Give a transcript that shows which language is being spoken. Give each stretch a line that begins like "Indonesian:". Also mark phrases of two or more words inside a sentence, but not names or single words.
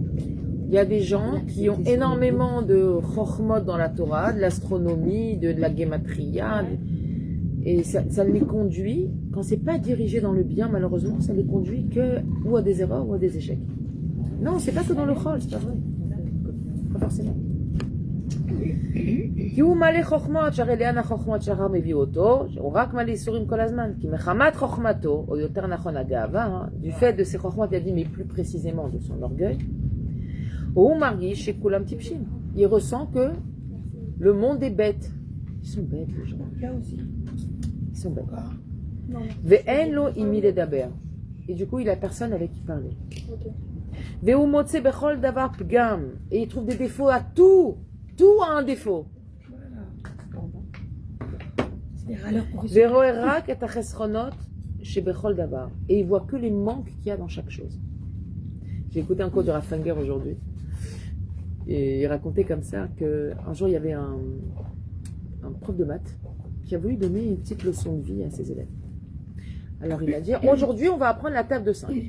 French: Il y a des gens qui ont énormément de chokhmot dans la Torah, de l'astronomie, de la gematria, et ça les conduit, quand c'est pas dirigé dans le bien, malheureusement, ça les conduit que ou à des erreurs ou à des échecs. Non, c'est pas que dans le chol, c'est pas vrai. Pas forcément.
Hebrew: כי הוא מלא חוכמות, שהרי לאן החוכמות שהרב מביא אותו, הוא רק מלא איסורים כל הזמן, כי מחמת חוכמתו, או יותר נכון הגאווה,
French: du fait de ses חוכמות, il a dit, mais plus précisément de son orgueil,
Hebrew: הוא מרגיש שכולם טיפשים.
French: Il ressent que le monde est bête. Ils sont bêtes, les gens. Ils sont bêtes.
Hebrew: ואין לו עם מי לדבר.
French: Et du coup, il a personne avec qui parler.
Hebrew: והוא מוצא בכל דבר פגם.
French: Et il trouve des défauts à tout. Tout a un défaut.
Hebrew: ורואה רק את החסרונות שבכל דבר.
French: Et il voit que les manques qu'il y a dans chaque chose. J'ai écouté un cours de Raffanger aujourd'hui. Et il racontait comme ça qu'un jour, il y avait un prof de maths qui a voulu donner une petite leçon de vie à ses élèves. Alors il a dit, aujourd'hui, on va apprendre la table de 5.